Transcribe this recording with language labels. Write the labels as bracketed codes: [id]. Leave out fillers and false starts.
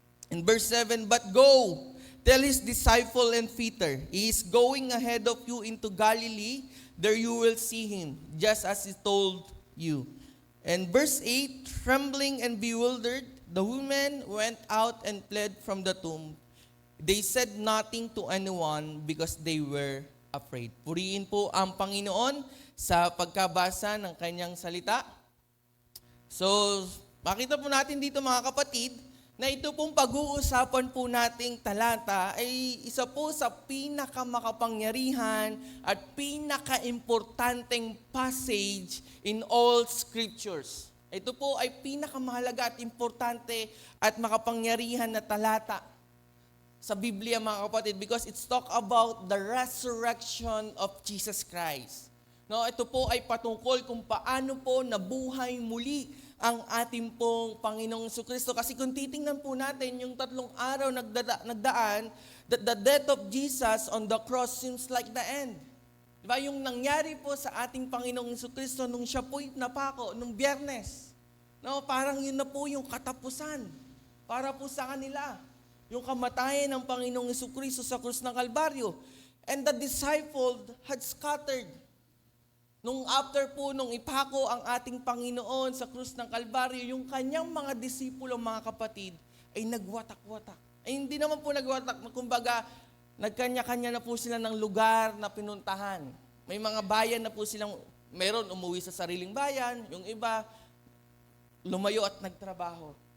[en] In verse 7, but go, tell his disciple and Peter, he is going ahead of you into Galilee. There you will see him, just as he told you. And verse 8, trembling and bewildered, the women went out and fled from the tomb. They said nothing to anyone because they were afraid. [tl] Purihin po ang Panginoon sa pagkabasa ng kanyang salita. So, makita po natin dito mga kapatid, na ito pong pag-uusapan po nating talata ay isa po sa pinakamakapangyarihan at pinaka-importanteng passage in all scriptures. Ito po ay pinakamahalaga at importante at makapangyarihan na talata sa Biblia mga kapatid because it's talk about the resurrection of Jesus Christ. No, ito po ay patungkol kung paano po nabuhay muli ang ating pong Panginoong Jesucristo. [en] Kasi kung titingnan po natin yung 3 araw nagdaan, that the death of Jesus on the cross seems like the end. [tl] Diba? Yung nangyari po sa ating Panginoong Jesucristo nung siya po'y napako, nung Biyernes. No, parang yun na po yung katapusan para po sa kanila. Yung kamatayan ng Panginoong Jesucristo sa krus ng Kalbaryo. [en] And the disciples had scattered. [tl] Nung after po, nung ipako ang ating Panginoon sa krus ng Kalbaryo, yung kanyang mga disipulo, mga kapatid, ay nagwatak-watak. Ay hindi naman po nagwatak, kumbaga, nagkanya-kanya na po sila ng lugar na pinuntahan. May mga bayan na po silang, meron umuwi sa sariling bayan, yung iba, lumayo at nagtrabaho.